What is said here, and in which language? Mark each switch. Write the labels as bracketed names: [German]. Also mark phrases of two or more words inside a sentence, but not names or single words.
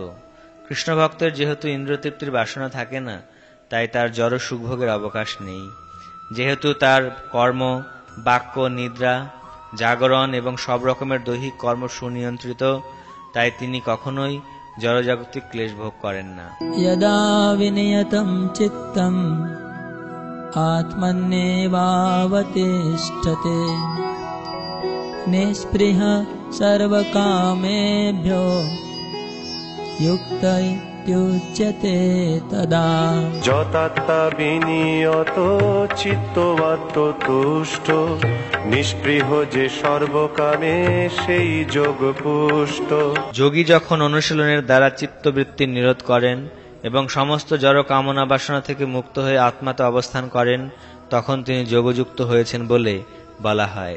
[Bangla] কৃষ্ণভক্তের যেহেতু ইন্দ্রিয়তৃপ্তির বাসনা থাকে না, তাই তার জড় সুখভোগের অবকাশ নেই। যেহেতু তার কর্ম, বাক্য, নিদ্রা, জাগরণ এবং সব রকমের দৈহিক কর্ম সুনিয়ন্ত্রিত, তাই তিনি কখনোই জড়জাগতিক ক্লেশ ভোগ করেন না। [Sanskrit] यदा विनियतं चित्तम् आत्मन्येवावतिष्ठते निःस्पृह सर्वकामेभ्यो युक्त इत्युच्यते तदा। [Bangla] যতাত্মা বিনিয়ত চিত্তবাত্ম তুষ্ট, নিষ্পৃহ যে সর্বকামে সেই যোগ পুষ্ট। যোগী যখন অনুশীলনের দ্বারা চিত্তবৃত্তি নিরোধ করেন এবং সমস্ত জড় কামনা বাসনা থেকে মুক্ত হয়ে আত্মাতে অবস্থান করেন, তখন তিনি যোগযুক্ত হয়েছেন বলে বলা হয়।